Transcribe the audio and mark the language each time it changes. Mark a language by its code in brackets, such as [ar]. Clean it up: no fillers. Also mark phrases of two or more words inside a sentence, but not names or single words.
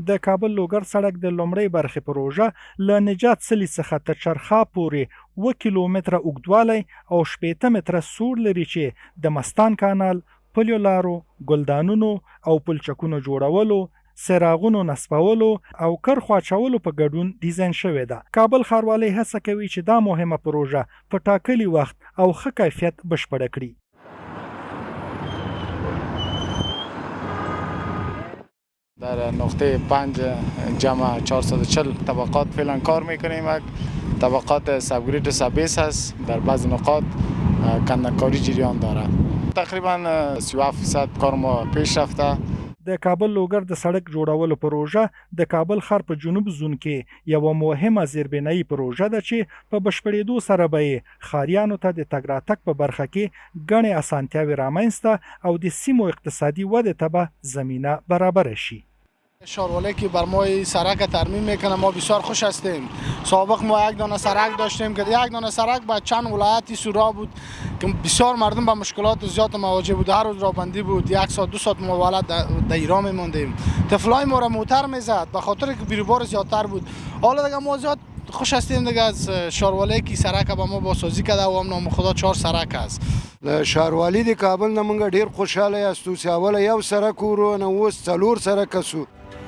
[ps] د کابل لوګر سړک د لومړۍ برخې پروژه له نجات څلي څخه تر چرخا پورې 2 کیلومتره اوږدوالی او 18 متره سور لري چې د مستان کانال، پلیو لارو، ګلدانونو او پلچکونو جوړولو، څراغونو نصبولو او کرښو اچولو په ګډون ډیزاین شوې ده. کابل ښاروالۍ هڅه کوي چې دا مهمه پروژه په ټاکلي وخت او ښه کیفیت بشپړه کړي. [fa] در نقطه 5 جمع 440 طبقات فعلا کار میکنیم. طبقات سبگرید 120 است. در بعض نقاط کندنکاری جریان داره. تقریبا 37% کار ما پیش رفته. [ps] د کابل لوګر د سړک جوړولو پروژه د کابل ښار په جنوب زون کې یو مهمه زیربنایي پروژه ده چې په بشپړېدو سره به ښاریانو ته د تګ راتګ په برخه کې ګڼې اسانتیاوې رامنځته او د سیمو اقتصادي ودې ته به زمینه برابر شي. [fa] شاروالایی که بر ما سرک ترمیم میکنه ما بسیار خوش هستیم. سابق ما یک دانه سرک داشتیم که یک دانه سرک با چند ولایتی سورا بود که بسیار مردم با مشکلات زیاد مواجه بود. هر روز راه بود، 1 ساعت 2 ساعت ما ولد در ایران میموندیم. طفلای ما را موتر میزد به خاطر که بیروبار زیادتر بود. حالا دیگه ما زیاد خوش هستیم دیگه از شاروالایی که سرک با ما بازسازی کرده و هم نام خدا 4 سرک است. [ps] شاروالي د کابل نه موږ ډیر خوشاله یاستو چې اوله یو سرک ورو نه اوس 4 سرک سو.